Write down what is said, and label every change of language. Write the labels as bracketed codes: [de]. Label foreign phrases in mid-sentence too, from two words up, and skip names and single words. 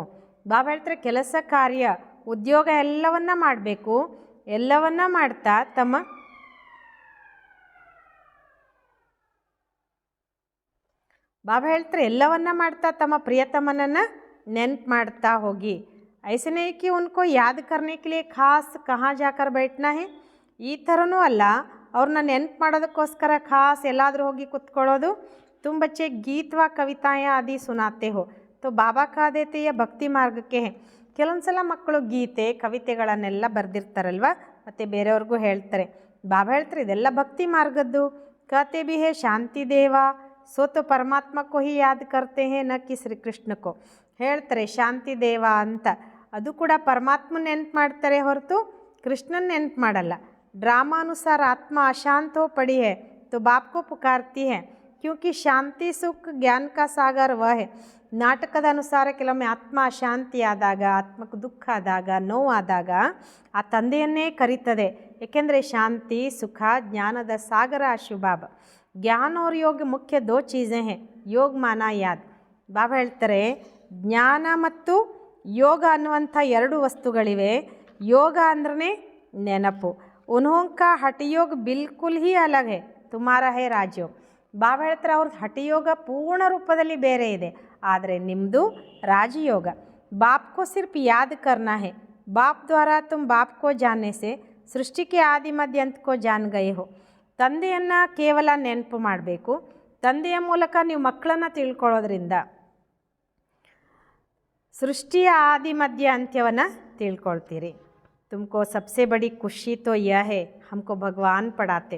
[kn] ಬಾಬಾ ಹೇಳ್ತಾರೆ ಕೆಲಸ ಕಾರ್ಯ ಉದ್ಯೋಗ ಎಲ್ಲವನ್ನ ಮಾಡಬೇಕು, ಎಲ್ಲವನ್ನ ಮಾಡ್ತಾ ಬಾಬಾ ಹೇಳ್ತಾರೆ ಎಲ್ಲವನ್ನ ಮಾಡ್ತಾ ತಮ್ಮ ಪ್ರಿಯತಮನನ್ನು ನೆನ್ಪು ಮಾಡ್ತಾ ಹೋಗಿ. [hi] ऐसे नहीं कि उनको याद करने के लिए खास कहाँ जाकर बैठना है, [kn] ಈ ಥರನೂ ಅಲ್ಲ ಅವ್ರನ್ನ ನೆನ್ಪು ಮಾಡೋದಕ್ಕೋಸ್ಕರ ಖಾಸ್ ಎಲ್ಲಾದರೂ ಹೋಗಿ ಕುತ್ಕೊಳ್ಳೋದು. [hi] तुम बच्चे गीत व कविताएँ आदि सुनाते हो तो बाबा कह देते ये भक्ति मार्ग के है. [kn] ಕೆಲವೊಂದು ಸಲ ಮಕ್ಕಳು ಗೀತೆ ಕವಿತೆಗಳನ್ನೆಲ್ಲ ಬರೆದಿರ್ತಾರಲ್ವ, ಮತ್ತು ಬೇರೆಯವ್ರಿಗೂ ಹೇಳ್ತಾರೆ. ಬಾಬಾ ಹೇಳ್ತಾರೆ ಇದೆಲ್ಲ ಭಕ್ತಿ ಮಾರ್ಗದ್ದು. [hi] कहते भी है शांति देव सो तो परमात्मा को ही याद करते हैं न कि श्री कृष्ण को. [kn] ಹೇಳ್ತಾರೆ ಶಾಂತಿ ದೇವ ಅಂತ, ಅದು ಕೂಡ ಪರಮಾತ್ಮನ ನೆನ್ಪು ಮಾಡ್ತಾರೆ ಹೊರತು ಕೃಷ್ಣನ ನೆನ್ಪು ಮಾಡಲ್ಲ. [hi] ड्रामानुसार आत्मा अशांत हो पड़ी है तो बाप को पुकारती है क्योंकि शांति सुख ज्ञान का ಸಾಗರ वह है. [kn] ನಾಟಕದ ಅನುಸಾರ ಕೆಲವೊಮ್ಮೆ ಆತ್ಮ ಅಶಾಂತಿ ಆದಾಗ, ಆತ್ಮಕ್ಕೆ ದುಃಖ ಆದಾಗ, ನೋವಾದಾಗ ಆ ತಂದೆಯನ್ನೇ ಕರೀತದೆ. ಏಕೆಂದರೆ ಶಾಂತಿ ಸುಖ ಜ್ಞಾನದ ಸಾಗರ ಶಿವಬಾಬ. [hi] ಜ್ಞಾನ और योग मुख्य दो चीजे है, योग मान याद. [kn] ಬಾಬಾ ಹೇಳ್ತಾರೆ ಜ್ಞಾನ ಮತ್ತು ಯೋಗ ಅನ್ನುವಂಥ ಎರಡು ವಸ್ತುಗಳಿವೆ. ಯೋಗ ಅಂದ್ರೆ ನೆನಪು. [hi] उन्होंका हठयोग बिल्कुल ही अलग है, तुमारा है राजयोग. [kn] ಬಾಬಾ ಹೇಳ್ತಾರೆ ಅವ್ರದ್ದು ಹಠಯೋಗ ಪೂರ್ಣ ರೂಪದಲ್ಲಿ ಬೇರೆ ಇದೆ, ಆದರೆ ನಿಮ್ಮದು ರಾಜಯೋಗ. [hi] बाप को सिर्फ याद करना है, बाप द्वारा तुम बाप को जानने से सृष्टि के आदि मध्य अंत को जान गए हो. [kn] ತಂದೆಯನ್ನು ಕೇವಲ ನೆನಪು ಮಾಡಬೇಕು. ತಂದೆಯ ಮೂಲಕ ನೀವು ಮಕ್ಕಳನ್ನು ತಿಳ್ಕೊಳ್ಳೋದ್ರಿಂದ ಸೃಷ್ಟಿಯ ಆದಿ ಮಧ್ಯ ಅಂತ್ಯವನ್ನು ತಿಳ್ಕೊಳ್ತೀರಿ. [hi] तुमको सबसे बड़ी खुशी तो यह है हमको भगवान पढ़ाते.